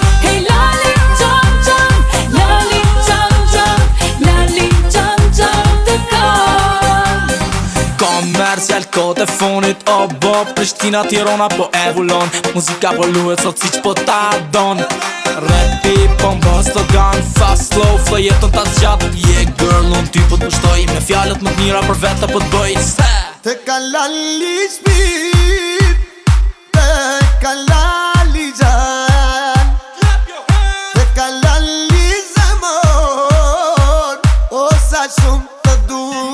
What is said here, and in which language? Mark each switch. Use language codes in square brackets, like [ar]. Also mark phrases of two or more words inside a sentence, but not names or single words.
[sq] Hej, lali qan qan, lali qan qan, lali qan qan të kam. Komercial, kohët e fonit, o bo, Prishtina, Tirana, po e vulon. Muzika po luhet sot siç po ta don. Rapi po mbo slogan, [en] fast, slow, flow, [sq] jetën ta zgjat. Je girl, unë ty po t'pushtoj, me fjalët më t'mira për vete po t'bëj. Se Te ka lali shpirt, te ka lali gjan, te ka lali zemër, o sa shumë të du.